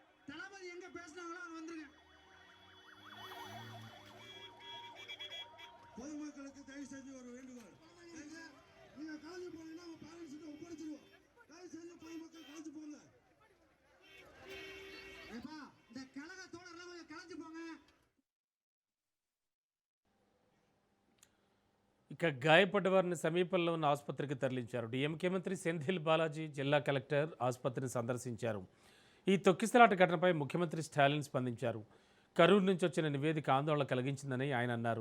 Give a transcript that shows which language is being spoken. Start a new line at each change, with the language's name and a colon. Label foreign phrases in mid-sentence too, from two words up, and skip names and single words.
Tamil: தளபதி எங்க பேசினாங்களோ அங்க வந்துருங்க. பொதுமக்களுக்கு தயவு செஞ்சு ஒரு வேண்டுகோள், நீங்க கலந்து போனீங்கன்னா உங்க பேரண்ட்ஸ் கிட்ட ஒப்படைச்சிருவோம். தயவு செஞ்சு பொதுமக்கள் கலந்து போங்க. ஏப்பா இந்த கழக தோழர்லாம் கொஞ்சம் கலந்து போங்க.
Telugu: ఇక గాయపడ్డ వారిని సమీపంలో ఉన్న ఆసుపత్రికి తరలించారు. డిఎంకే మంత్రి సెంథిల్ బాలాజీ జిల్లా కలెక్టర్ ఆసుపత్రిని సందర్శించారు. ఈ తొక్కిసలాట ఘటనపై ముఖ్యమంత్రి స్టాలిన్ స్పందించారు. కరూరు నుంచి వచ్చిన నివేదిక ఆందోళన కలిగించిందని ఆయన అన్నారు.